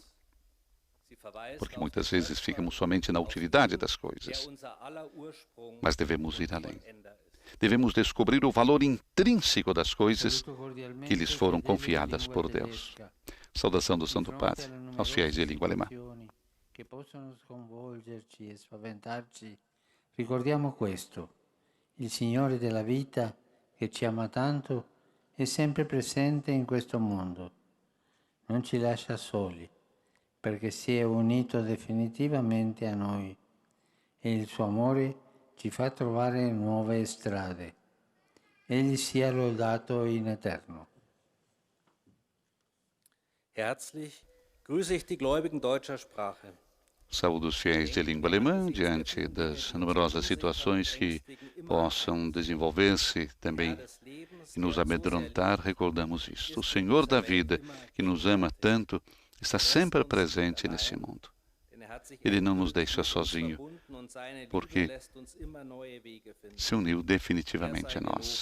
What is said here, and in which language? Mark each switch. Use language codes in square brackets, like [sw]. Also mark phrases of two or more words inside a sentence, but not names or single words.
[pt] Porque muitas vezes ficamos somente na utilidade das coisas. Mas devemos ir além. Devemos descobrir o valor intrínseco das coisas que lhes foram confiadas por Deus. Saudação do Santo Padre aos fiéis de língua alemã. [it] Che possono sconvolgerci e spaventarci, ricordiamo questo: il Signore della vita, che ci ama tanto, è sempre presente in questo mondo. Non ci lascia soli, perché si è unito definitivamente a noi e il suo amore ci fa trovare nuove strade. Egli sia lodato in eterno. [de] Herzlich grüße ich die Gläubigen deutscher Sprache. [pt] Saúdo os fiéis de língua alemã diante das numerosas situações que possam desenvolver-se também e nos amedrontar. Recordamos isto. O Senhor da vida, que nos ama tanto, está sempre presente nesse mundo. Ele não nos deixa sozinho, porque se uniu definitivamente a nós.